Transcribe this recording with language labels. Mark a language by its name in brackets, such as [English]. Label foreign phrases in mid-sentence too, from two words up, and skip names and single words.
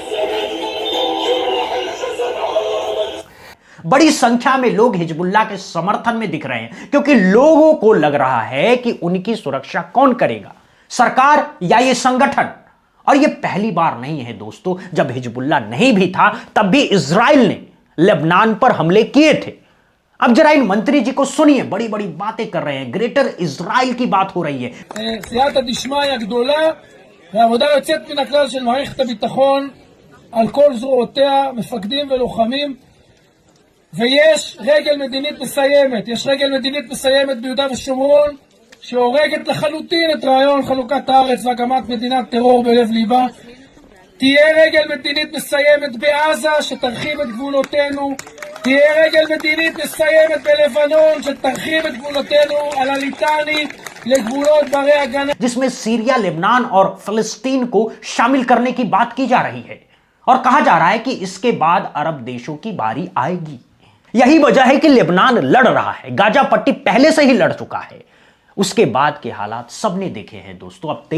[Hindi] बड़ी संख्या में लोग हिजबुल्लाह के समर्थन में दिख रहे हैं, क्योंकि लोगों को लग रहा है कि उनकी सुरक्षा कौन करेगा, सरकार या ये संगठन? और ये पहली बार नहीं है दोस्तों। जब हिजबुल्लाह नहीं भी था तब भी इजराइल ने लेबनान पर हमले किए थे। अब जरा इन मंत्री जी को सुनिए, बड़ी बड़ी बातें कर रहे हैं। ग्रेटर इजराइल की बात हो रही है। [Hebrew] סייעתא דשמיא גדולה ועבודה יוצאת מן הכלל של מערכת הביטחון על כל זרועותיה, מפקדים ולוחמים, ויש רגל מדינית מסיימת. יש רגל מדינית מסיימת ביהודה ושומרון שהורגת לחלוטין את רעיון חלוקת הארץ והקמת מדינת טרור בלב ליבה. תהיה רגל מדינית מסיימת בעזה שתרחיב את גבולותינו. תהיה רגל מדינית מסיימת בלבנון שתרחיב את גבולותינו על הליטני לגבולות ברי הגנה, [Hindi] जिसमें सीरिया, लेबनान और फिलिस्तीन को शामिल करने की बात की जा रही है। और कहा जा रहा है कि इसके बाद अरब देशों की बारी आएगी। यही वजह है कि लेबनान लड़ रहा है। गाजा पट्टी पहले से ही लड़ चुका है। उसके बाद के हालात सबने देखे हैं दोस्तों।